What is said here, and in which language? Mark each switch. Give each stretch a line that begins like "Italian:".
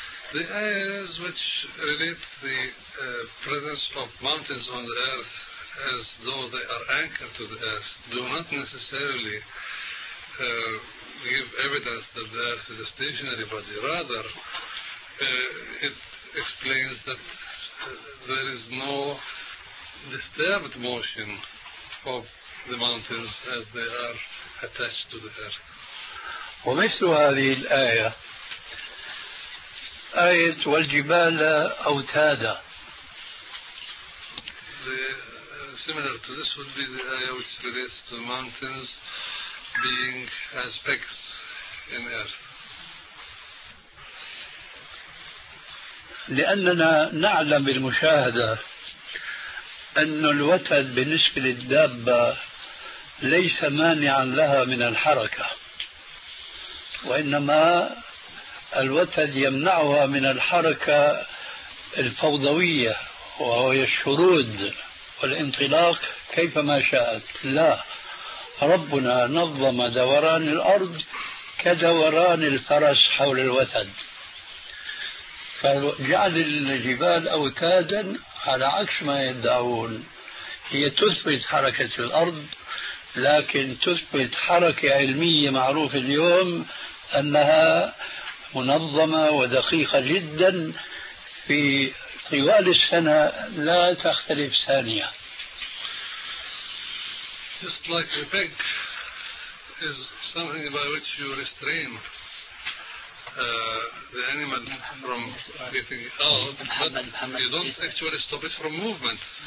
English: The ayahs which relate the presence of mountains on the earth as though they are anchored to the earth do not necessarily give evidence that the earth is a stationary body. Rather, it explains that there is no disturbed motion of the mountains as they are attached to the earth.
Arabic: ومثل هذه الآية آية والجبال أوتادا.
English: Similar to this would be the ayah which relates to mountains being as pegs in earth.
Arabic: لأننا نعلم بالمشاهدة أن الوتد بالنسبة للدابة ليس مانعا لها من الحركة وإنما الوتد يمنعها من الحركة الفوضوية وهو الشرود والانطلاق كيفما شاءت. لا، ربنا نظم دوران الأرض كدوران الفرس حول الوتد، فجعل الجبال أوتادا على عكس ما يدعون، هي تثبت حركة الأرض لكن تثبت حركة علمية معروفة اليوم أنها منظمة ودقيقة جدا في طوال السنة لا تختلف ثانية.
English: Just like a peg is something by which you restrain the animal from getting out, but you don't actually stop it from movement.